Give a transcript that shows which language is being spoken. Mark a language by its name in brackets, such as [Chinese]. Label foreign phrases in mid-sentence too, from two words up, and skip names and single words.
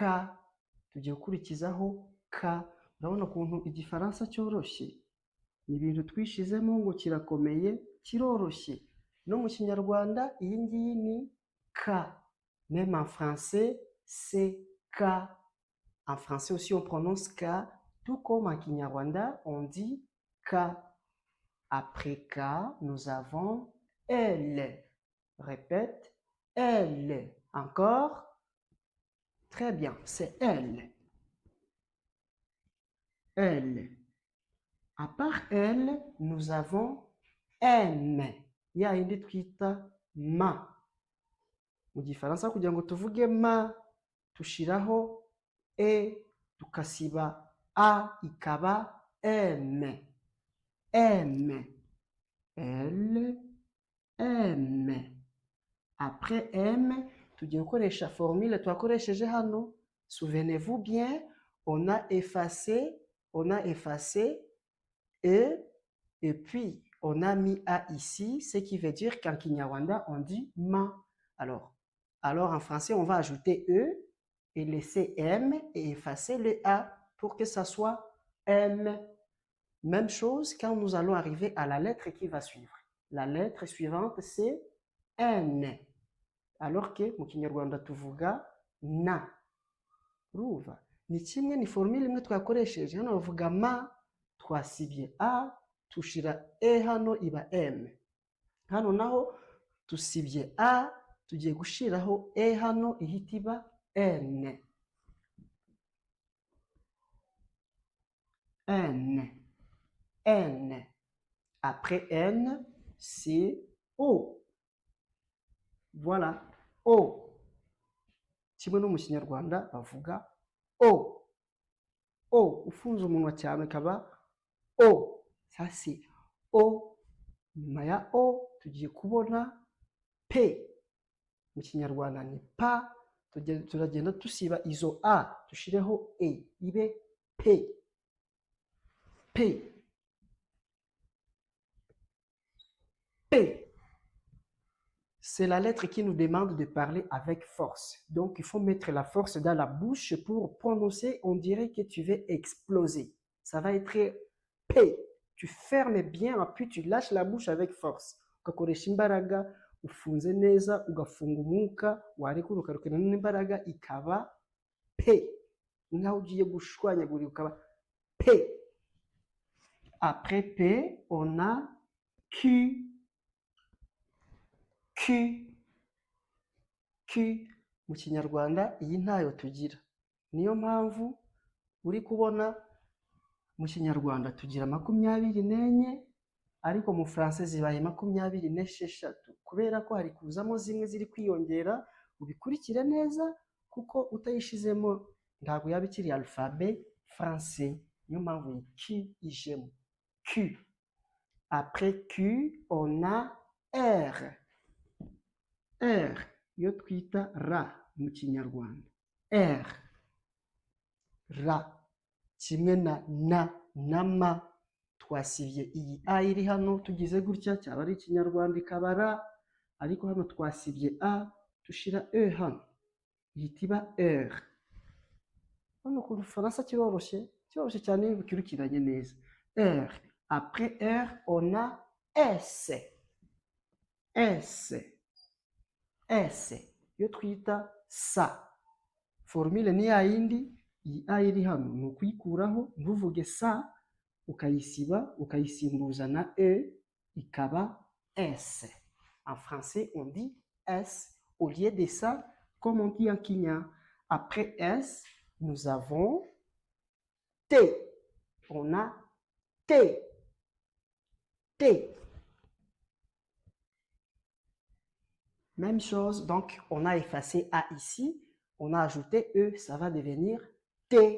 [Kinyarwanda] Tugiye gukurikizaho K. Urabona ukuntu igifaransa cyoroshye. Ni ibintu twishizemo ngo kirakomeye, kiroroshye. No mu Kinyarwanda iyi ngiyi ni K. [French] Même en français, c'est K. En français aussi, on prononce K. Tout comme en Kinyarwanda, on dit K. Après K, nous avons L. Répète, L. Encore. Très bien, c'est L. L. À part L, nous avons M. Il y a une [Kinyarwanda] twita ma. Mu gifaransa kugira ngo tuvuge ma, tushiraho E, tukasiba A, ikaba M. M. L. M. Après M, tugiye gukoresha formule twakoresheje hano. [French] Souvenez-vous bien, on a effacé E, et puis on a mis A ici, ce qui veut dire qu'en Kinyarwanda, on dit ma. Alors en français, on va ajouter E et laisser M et effacer le A pour que ça soit M. Même chose quand nous allons arriver à la lettre qui va suivre. La lettre suivante, c'est N. Alors que [Kinyarwanda] mu Kinyarwanda tuvuga na. Urumva? Ni kimwe, ni formule imwe twakoresheje. Hano bavuga ma, twasibye A, tushira E hano iba M. Hano naho tusibye A, tugiye gushiraho E hano ihita iba N. N. [French] N. Après N, c'est O. Voilà, O. [Kinyarwanda] Kimwe no mu Kinyarwanda bavuga O. O. Ufunze umunwa cyane akaba O. [French] Ça c'est O. [Kinyarwanda] Nyuma ya O, tugiye kubona P. Mu Kinyarwanda ni pa. Turagenda tusiba izo A, tushireho E, ibe P. P. P. [French] C'est la lettre qui nous demande de parler avec force. Donc, il faut mettre la force dans la bouche pour prononcer. On dirait que tu veux exploser. Ça va être P. Tu fermes bien, puis tu lâches la bouche avec force. [Kinyarwanda] Ugakoresha imbaraga, ufunze neza, ugafunga umwuka, warekura ukarukana n'imbaraga, ikaba P. Nkaho ugiye gushwanyagurira ukaba P. [French] Après P, on a Q. Q. Q. [Kinyarwanda] Mu Kinyarwanda iyi ntayo tugira. Niyo mpamvu uri kubona mu Kinyarwanda tugira 24, ariko mu Français zibaye 26 kubera ko hari kuzamo zimwe ziri kwiyongera. Ubikurikire neza kuko utayishizemo ntabwo yaba ikiri [French] alphabet français. [Kinyarwanda] Niyo mpamvu iyi Q ijemo. [French] Q. Après Q, on a R. R. [Kinyarwanda] Yo twita ra mu Kinyarwanda. R. Ra. Kimwe na ma. Twasibye iyi A iri hano, tugize gutya cyaba ari Ikinyarwanda ikaba ra, ariko hano twasibye A, tushira E hano, ihita iba R. Hano ku Faransa kiroroshye cyane iyo ukurikiranye neza. [French] R. Après R, on a S. S. S. [Kinyarwanda] Yo twita sa. Formule ni ya yindi, iyi a iri hano ni ukuyikuraho ntuvuge sa ukayisiba ukayisimbuza na e ikaba s. [French] En français on dit s au lieu de ça comme on dit en Kenya. Après s nous avons t. On a t. T. Même chose, donc on a effacé A ici, on a ajouté E, ça va devenir T.